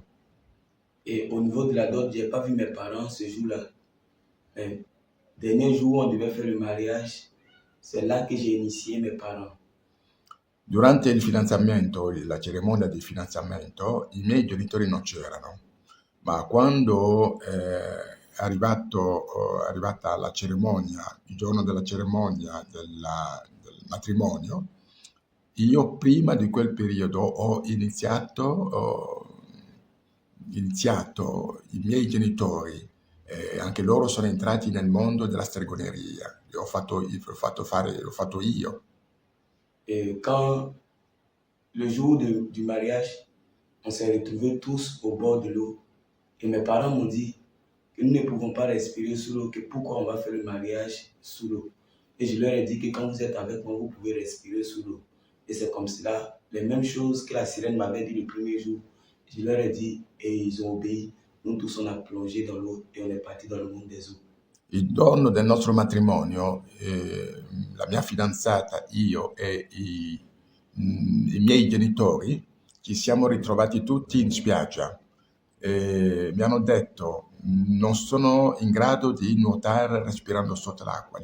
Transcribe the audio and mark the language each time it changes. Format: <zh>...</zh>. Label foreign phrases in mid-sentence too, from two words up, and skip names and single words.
<fr>Et au niveau de la dot, je n'ai pas vu mes parents ce jour-là. Mais dernier jour où on devait faire le mariage, c'est là que j'ai initié mes parents.</fr> <it>Durante il fidanzamento, la cerimonia di fidanzamento, i miei genitori non c'erano, ma quando è arrivata la cerimonia, il giorno della cerimonia del matrimonio, io prima di quel periodo ho iniziato, i miei genitori, anche loro sono entrati nel mondo della stregoneria, l'ho fatto io.</it> <fr>Et quand le jour du mariage, on s'est retrouvés tous au bord de l'eau. Et mes parents m'ont dit que nous ne pouvons pas respirer sous l'eau, que pourquoi on va faire le mariage sous l'eau. Et je leur ai dit que quand vous êtes avec moi, vous pouvez respirer sous l'eau. Et c'est comme cela, les mêmes choses que la sirène m'avait dit le premier jour. Je leur ai dit et ils ont obéi. Nous tous, on a plongé dans l'eau et on est parti dans le monde des eaux.</fr> <it>Il giorno del nostro matrimonio, la mia fidanzata, io e i miei genitori ci siamo ritrovati tutti in spiaggia e mi hanno detto non sono in grado di nuotare respirando sotto l'acqua.</it>